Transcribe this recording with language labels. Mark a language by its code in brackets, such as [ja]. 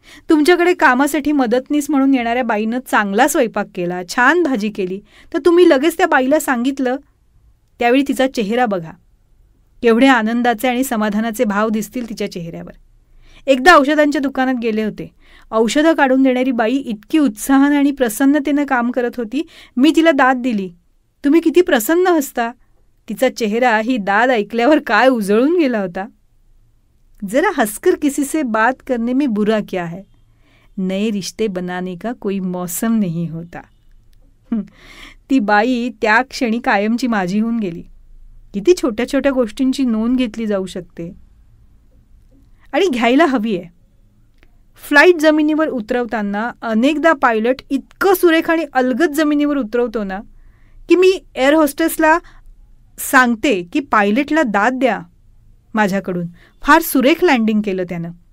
[mr] तुमच्याकडे कामासाठी मदतनीस म्हणून येणाऱ्या बाईनं चांगला स्वयंपाक केला, छान भाजी केली, तर तुम्ही लगेच त्या बाईला सांगितलं, त्यावेळी तिचा चेहरा बघा, केवढे आनंदाचे आणि समाधानाचे भाव दिसतील तिच्या चेहऱ्यावर. एकदा औषधांच्या दुकानात गेले होते. औषधं काढून देणारी बाई इतकी उत्साहानं आणि प्रसन्नतेनं काम करत होती. मी तिला दाद दिली. तुम्ही किती प्रसन्न हसता. तिचा चेहरा ही दाद ऐकल्यावर काय उजळून गेला होता. [hi] जरा हंसकर किसी से बात करने में बुरा क्या है, नए रिश्ते बनाने का कोई मौसम नहीं होता. [mr] ती बाई त्या क्षणी कायमची माझी होऊन गेली. किती छोट्या छोट्या गोष्टींची नोंद घेतली जाऊ शकते आणि घ्यायला हवी आहे. फ्लाईट जमिनीवर उतरवताना अनेकदा पायलट इतकं सुरेख आणि अलगद जमिनीवर उतरवतो ना, की मी एअर होस्टेसला सांगते की पायलटला दाद द्या माझ्याकडून, फार सुरेख लँडिंग केलं त्यानं.